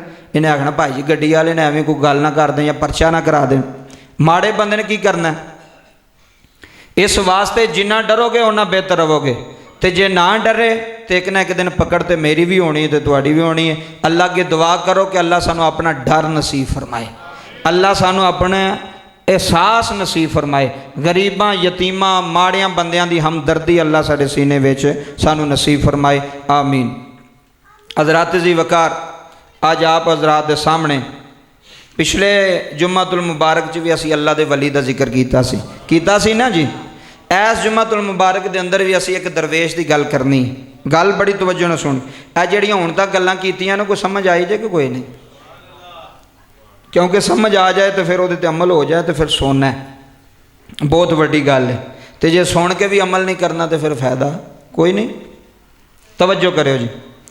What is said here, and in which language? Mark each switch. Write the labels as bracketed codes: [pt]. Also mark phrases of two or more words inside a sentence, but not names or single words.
[pa] ਇਹਨੇ ਆਖਣਾ ਭਾਈ ਜੀ ਗੱਡੀ ਵਾਲੇ ਨੇ ਐਵੇਂ ਕੋਈ ਗੱਲ ਨਾ ਕਰ ਦੇਣ ਜਾਂ ਪਰਚਾ ਨਾ ਕਰਾ ਦੇਣ। ਮਾੜੇ ਬੰਦੇ ਨੇ ਕੀ ਕਰਨਾ? ਇਸ ਵਾਸਤੇ ਜਿੰਨਾ ਡਰੋਗੇ ਓਨਾ ਬਿਹਤਰ ਰਹੋਗੇ, ਤੇ ਜੇ ਨਾ ਡਰੇ ਤੇ ਇੱਕ ਨਾ ਇੱਕ ਦਿਨ ਪਕੜ ਤੇ ਮੇਰੀ ਵੀ ਹੋਣੀ ਹੈ ਤੇ ਤੁਹਾਡੀ ਵੀ ਹੋਣੀ ਹੈ। ਅੱਲਾ ਅੱਗੇ ਦੁਆ ਕਰੋ ਕਿ ਅੱਲਾ ਸਾਨੂੰ ਆਪਣਾ ਡਰ ਨਸੀਬ ਫਰਮਾਏ, ਅੱਲਾ ਸਾਨੂੰ ਆਪਣਾ ਅਹਿਸਾਸ ਨਸੀਬ ਫਰਮਾਏ, ਗਰੀਬਾਂ ਯਤੀਮਾਂ ਮਾੜੀਆਂ ਬੰਦੀਆਂ ਦੀ ਹਮਦਰਦੀ ਅੱਲਾ ਸਾਡੇ ਸੀਨੇ ਵਿੱਚ ਸਾਨੂੰ ਨਸੀਬ ਫਰਮਾਏ, ਆਮੀਨ। ਹਜ਼ਰਾਤ ਜੀ ਵਕਾਰ, ਅੱਜ ਆਪ ਹਜ਼ਰਾਤ ਦੇ ਸਾਹਮਣੇ ਪਿਛਲੇ ਜੁੰਮਤੁਲ ਮੁਬਾਰਕ ਚ ਭੀ ਅਸੀ ਅੱਲਾ ਦੇ ਵਲੀ ਦਾ ਜ਼ਿਕਰ ਕੀਤਾ ਸੀ ਨਾ ਜੀ। ਇਸ ਜੁੰਮਤੁਲ ਮੁਬਾਰਕ ਦੇ ਅੰਦਰ ਭੀ ਅਸੀ ਇੱਕ ਦਰਵੇਸ਼ ਕੀ ਗੱਲ ਕਰਨੀ, ਗੱਲ ਬੜੀ ਤਵੱਜੋ ਨਾਲ ਸੁਣ। ਯੇ ਜਿਹੜੀਆਂ ਹੁਣ ਤੱਕ ਗੱਲਾਂ ਕੀਤੀਆਂ ਨੇ ਕੋਈ ਸਮਝ ਆਈ ਜੇ ਕਿ ਕੋਈ ਨਹੀਂ? ਕਿਉਂਕਿ ਸਮਝ ਆ ਜਾਏ ਤੋ ਫਿਰ ਵੋ ਅਮਲ ਹੋ ਜਾਏ ਤੋ ਫਿਰ ਸੋਨਾ ਹੈ, ਬਹੁਤ ਵੱਡੀ ਗੱਲ ਹੈ। ਤੋ ਜੇ ਸੁਣ ਕੇ ਭੀ ਅਮਲ ਨਹੀਂ ਕਰਨਾ ਤੋ ਫਿਰ ਫਾਇਦਾ ਕੋਈ ਨਹੀਂ। ਤਵੱਜੋ ਕਰੋ ਜੀ।